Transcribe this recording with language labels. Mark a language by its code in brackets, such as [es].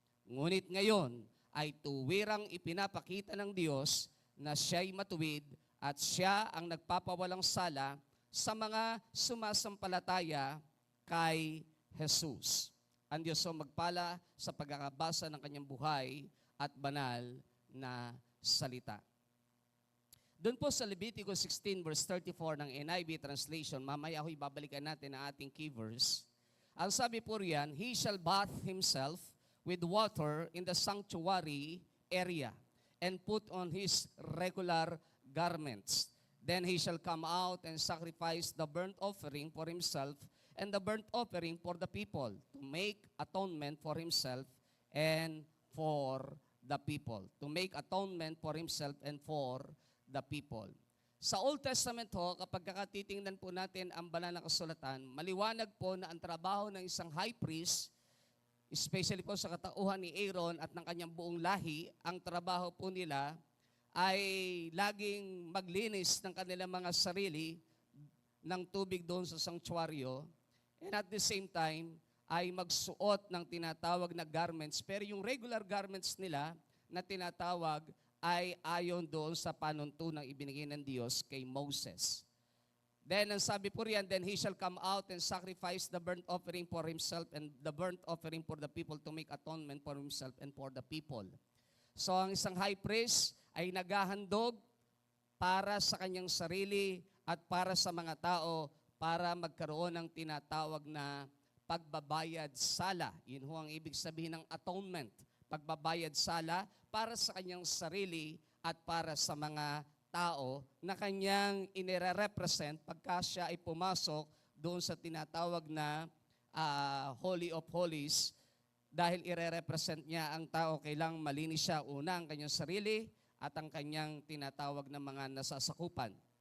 [tl] Ngunit ngayon ay tuwirang ipinapakita ng Diyos na siya'y matuwid at siya ang nagpapawalang sala sa mga sumasampalataya kay Jesus. Ang Diyos ang magpala sa pagkakabasa ng kanyang buhay at banal na salita. Doon po sa Leviticus 16 verse 34 ng NIV translation, mamaya ako'y babalikan natin ang ating key verse. Ang sabi po riyan, [en] He shall bath himself with water in the sanctuary area and put on his regular garments. Then he shall come out and sacrifice the burnt offering for himself and the burnt offering for the people to make atonement for himself and for the people. To make atonement for himself and for the people. [tl] Sa Old Testament ho, kapag kakatitingnan po natin ang banal na kasulatan, maliwanag po na ang trabaho ng isang high priest, especially po sa katauhan ni Aaron at ng kanyang buong lahi, ang trabaho po nila ay laging maglinis ng kanilang mga sarili ng tubig doon sa sanctuaryo, [en] and at the same time [tl] ay magsuot ng tinatawag na garments. Pero yung regular garments nila na tinatawag ay ayon doon sa panuntunang ibinigay ng Diyos kay Moses. [en] Then, [tl] ang sabi po riyan, [en] then he shall come out and sacrifice the burnt offering for himself and the burnt offering for the people to make atonement for himself and for the people. [tl] So, ang isang high priest ay naghahandog para sa kanyang sarili at para sa mga tao para magkaroon ng tinatawag na pagbabayad sala. Yun ho ang ibig sabihin ng atonement. Pagbabayad sala para sa kanyang sarili at para sa mga tao na kanyang inire-represent pagka siya ay pumasok doon sa tinatawag na Holy of Holies, dahil ire-represent niya ang tao, kailangang malinis siya una ang kanyang sarili at ang kanyang tinatawag na mga nasasakupan.